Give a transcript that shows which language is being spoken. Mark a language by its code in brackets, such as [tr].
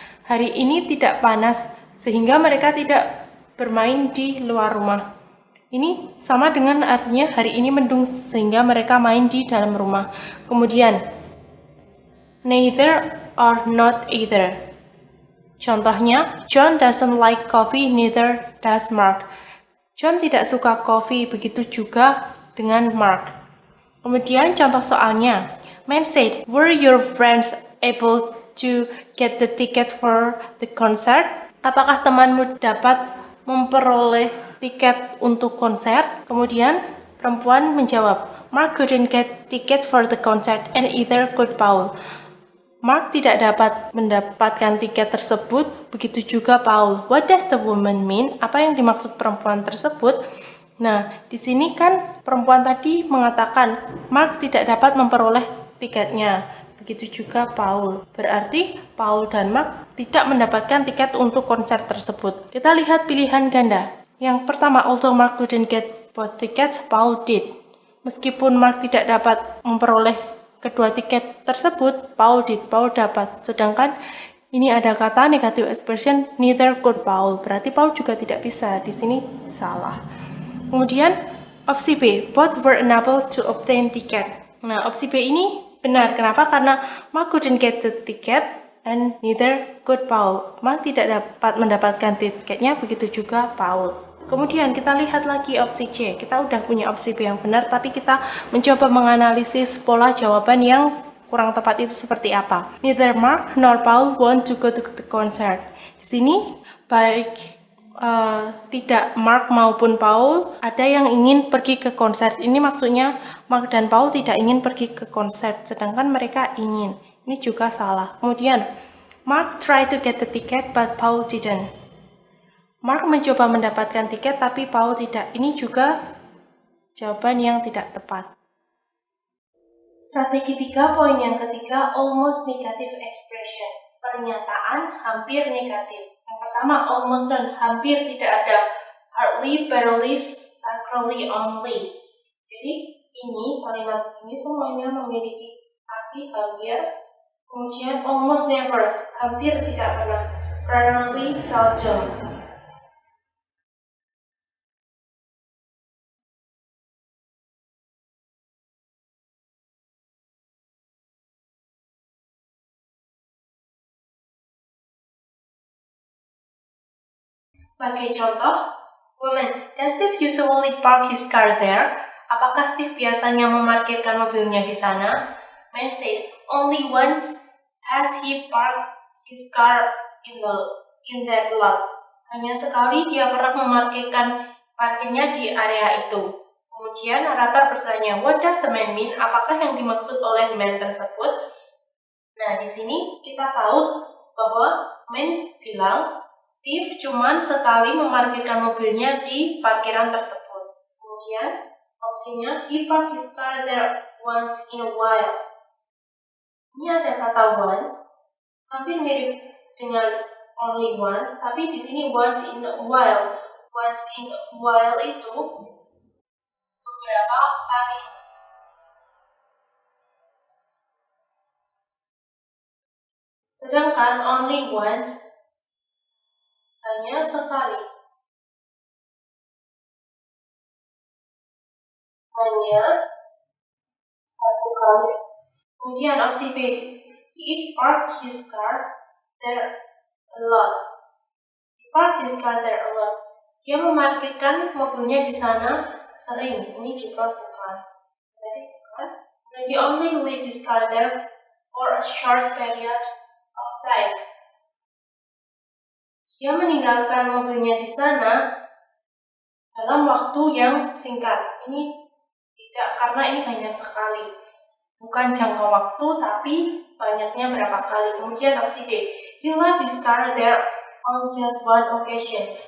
[id] Hari ini tidak panas, sehingga mereka tidak bermain di luar rumah. Ini sama dengan artinya hari ini mendung sehingga mereka main di dalam rumah. Kemudian, [en] neither or not either. Contohnya, John doesn't like coffee, neither does Mark. [id] John tidak suka kopi, begitu juga dengan Mark. Kemudian contoh soalnya, [en] man said, were your friends able to get the ticket for the concert? [id] Apakah temanmu dapat memperoleh tiket untuk konser? Kemudian perempuan menjawab, [en] Mark couldn't get ticket for the concert and either could Paul. [id] Mark tidak dapat mendapatkan tiket tersebut, begitu juga Paul. [en] What does the woman mean? [id] Apa yang dimaksud perempuan tersebut? Nah, di sini kan perempuan tadi mengatakan Mark tidak dapat memperoleh tiketnya. Begitu juga Paul. Berarti Paul dan Mark tidak mendapatkan tiket untuk konser tersebut. Kita lihat pilihan ganda. [en] Yang pertama, although Mark couldn't get both tickets, Paul did. [id] Meskipun Mark tidak dapat memperoleh kedua tiket tersebut, Paul dapat. Sedangkan ini ada kata negative expression [en] neither could Paul. [id] Berarti Paul juga tidak bisa. Di sini salah. Kemudian opsi B, [en] both were unable to obtain ticket. [id] Nah, opsi B ini benar. Kenapa? Karena [en] Mark couldn't get the ticket and neither could Paul. [id] Mark tidak dapat mendapatkan tiketnya, begitu juga Paul. Kemudian kita lihat lagi opsi C. Kita udah punya opsi B yang benar, tapi kita mencoba menganalisis pola jawaban yang kurang tepat itu seperti apa. [en] Neither Mark nor Paul want to go to the concert. [id] Di sini baik tidak Mark maupun Paul ada yang ingin pergi ke konser. Ini maksudnya Mark dan Paul tidak ingin pergi ke konser, sedangkan mereka ingin. Ini juga salah. Kemudian [en] Mark tried to get the ticket but Paul didn't. [id] Mark mencoba mendapatkan tiket tapi Paul tidak. Ini juga jawaban yang tidak tepat. Strategi 3, poin yang ketiga, [en] almost negative expression. [id] Pernyataan hampir negatif. Yang pertama, almost dan hampir tidak ada. [en] Hardly, barely, sacredly, only. [id] Jadi, kalimat ini semuanya memiliki arti hampir. Kemudian, [en] almost never. [id] Hampir tidak pernah. [en] Rarely, seldom. [id] Sebagai contoh, [en] woman, does Steve usually park his car there? [id] Apakah Steve biasanya memarkirkan mobilnya di sana? [en] Man said, only once has he parked his car in that lot. [id] Hanya sekali dia pernah memarkirkan parkirnya di area itu. Kemudian narator bertanya, [en] what does the man mean? [id] Apakah yang dimaksud oleh man tersebut? Nah, di sini kita tahu bahwa man bilang Steve cuma sekali memarkirkan mobilnya di parkiran tersebut. Kemudian opsinya [en] he parked his car there once in a while. [id] Ini ada kata once, hampir mirip dengan [en] only once, [id] tapi di sini [en] once in a while. Once in a while [id] itu beberapa kali. Sedangkan [en] only once [id] hanya sekali. Hanya satu kali. Kemudian opsi B, [en] he is parked his car there a lot. He parked his car there a lot. [id] Dia memarkirkan mobilnya di sana sering. Ini juga bukan. Jadi bukan. [en] He only leave his car there for a short period of time. [id] Dia meninggalkan mobilnya di sana dalam waktu yang singkat. Ini tidak, karena ini hanya sekali. Bukan jangka waktu, tapi banyaknya berapa kali. [en] Kemudian opsi D, he left his car there on just one occasion.